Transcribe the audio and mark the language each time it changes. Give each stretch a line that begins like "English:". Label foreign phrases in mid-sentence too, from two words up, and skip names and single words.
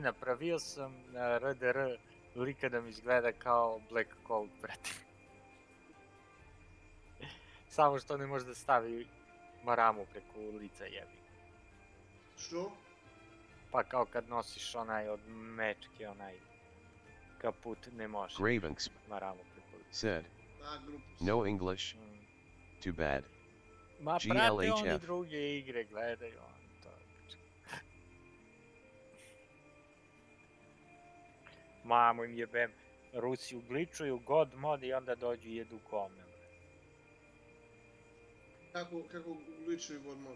Serbian: Napravio sam na RDR lika da mi izgleda kao Black Cold, brate. Samo što ne može da stavi maramu preko lica, jebi. Što? Pa kao kad nosiš onaj od mečke, onaj kaput, ne može. Gravenx Maramu preko lica.
English: said, no English. Too bad.
Serbian: Ma prate oni druge igre, gledaju oni to. Mamu im jebem, Rusi ugličuju
English: god mod
Serbian: i onda dođu i jedu kome. Kako ugličuju
English: god mod?